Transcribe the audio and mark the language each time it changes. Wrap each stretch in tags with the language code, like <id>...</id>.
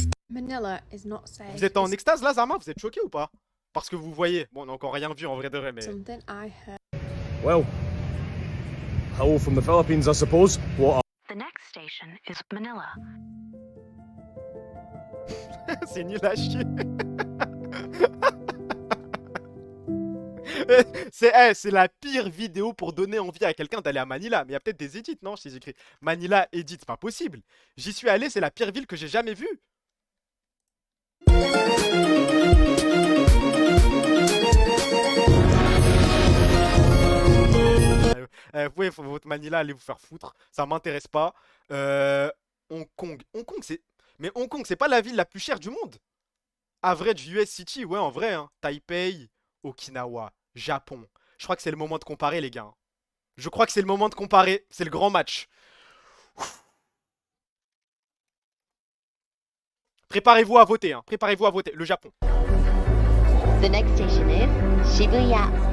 <en>Manila is not safe.</en> <fr>Vous êtes en extase là, Zama? Vous êtes choqué ou pas? Parce que vous voyez. Bon, on n'a encore rien vu en vrai de vrai, mais.</fr> <en>Something I heard. Well, hello from the Philippines, I suppose. What The next station is Manila.</en> <fr>C'est nul à chier. C'est la pire vidéo pour donner envie à quelqu'un d'aller à Manila. Mais il y a peut-être des edits, non? Si j'écris Manila edit, c'est pas possible. J'y suis allé, c'est la pire ville que j'ai jamais vue. Ouais, votre Manila, allez vous faire foutre. Ça m'intéresse pas. Hong Kong. Hong Kong, c'est. Mais Hong Kong, c'est pas la ville la plus chère du monde.</fr> <en>Average US City,</en> <fr>ouais, en vrai. Hein. Taipei, Okinawa, Japon. Je crois que c'est le moment de comparer, les gars. Je crois que c'est le moment de comparer. C'est le grand match. Préparez-vous à voter, hein. Préparez-vous à voter. Le Japon.</fr> <en>The next station is Shibuya.</en>